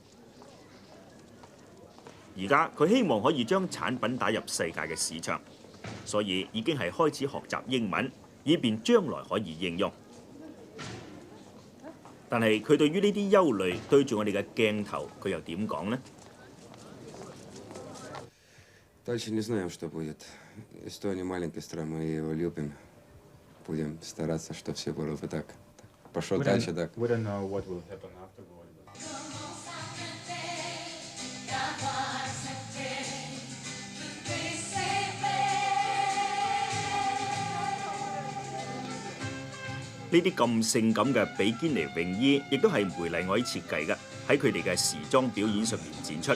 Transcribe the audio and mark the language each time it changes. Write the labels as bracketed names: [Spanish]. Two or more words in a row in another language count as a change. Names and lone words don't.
[Cantonese] 而家佢希望可以將產品打入世界嘅市場，所以已經係開始學習英文，以便將來可以應用。但係佢對於呢啲憂慮，對住我哋嘅鏡頭，佢又點講呢？ [Russian] Дальше не знаем, что будет. Эстония маленькая страна, мы его любим. Будем стараться, чтобы все было бы так. Пошел дальше так. [English] We don't know what will happen after volleyball. [Cantonese] 呢啲咁性感嘅比堅尼泳衣，亦都係梅麗愛設計嘅，喺佢哋嘅時裝表演上面展出。